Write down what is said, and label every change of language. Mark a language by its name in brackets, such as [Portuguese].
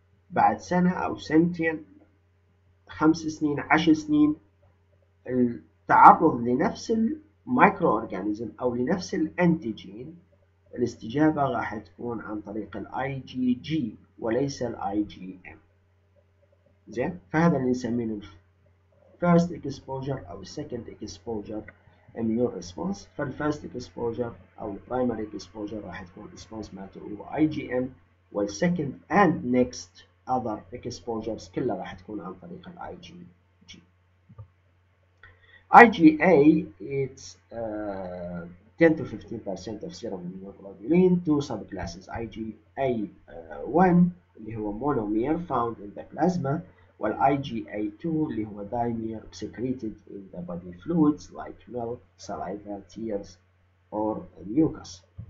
[Arabic] بعد سنة أو سنتين، 5 سنين، 10 سنين، التعرض لنفس المايكرو أورجانيزم أو لنفس الأنتيجين الاستجابة راح تكون عن طريق الاي جي جي وليس الاي جي ام. زين، فهذا اللي نسميه first exposure أو [English] second exposure immune response. [Arabic] فالfirst exposure أو primary exposure راح تكون response مالته هو IgM، وال [English] second and next other exposures [Arabic] كلها راح تكون عن طريق IgG. [English] IgA it's 10 to 15% of serum immunoglobulin. Two subclasses IgA1 اللي هو monomer found in the plasma، والIgA2 اللي هو dimer secreted in the body fluids like milk, saliva, tears or mucus.